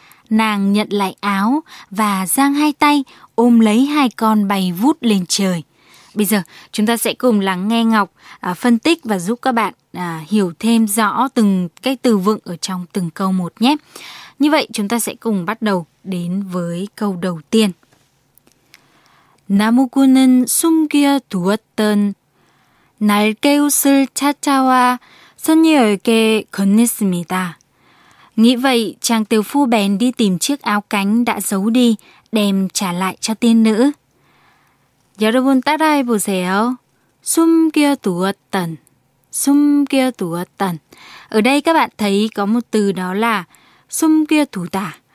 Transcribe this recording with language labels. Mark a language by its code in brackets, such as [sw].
[vi] Nàng nhận lại áo và giang hai tay ôm lấy hai con bay vút lên trời. Bây giờ chúng ta sẽ cùng lắng nghe Ngọc phân tích và giúp các bạn hiểu thêm rõ từng cái từ vựng ở trong từng câu một nhé. Như vậy chúng ta sẽ cùng bắt đầu đến với câu đầu tiên. [ko] 나무꾼은 숨겨두었던 날개옷을 찾아와 선녀에게 건넸습니다. [vi] Nghĩ vậy, chàng tiểu phu bèn đi tìm chiếc áo cánh đã giấu đi, đem trả lại cho tiên nữ. [ko] 여러분 따라해 보세요. 숨겨두었던. 숨겨두었던. [vi] Ở đây các bạn thấy có một từ đó là 숨겨두다.